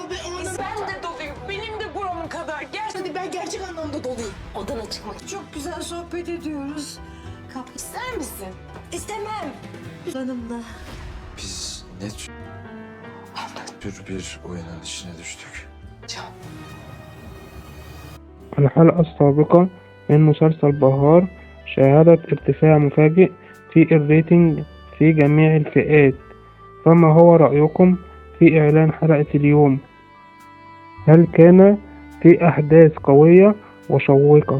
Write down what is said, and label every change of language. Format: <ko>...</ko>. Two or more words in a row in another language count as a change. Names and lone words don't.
<tr>Ben de doluyum. Benim de buramın kadar. Gerçekten ben gerçek anlamda doluyum. odana çıkmak. Çok güzel sohbet ediyoruz. Kapı İster misin? istemem. Hanımla. Biz ne tür bir oyunun içine düştük?</tr> <ar>الحلقة السابقة من مسلسل بهار شهدت ارتفاع مفاجئ في الريتنج في جميع الفئات، فما هو رأيكم في إعلان حلقة اليوم؟ هل كان في أحداث قوية وشوقة؟</ar>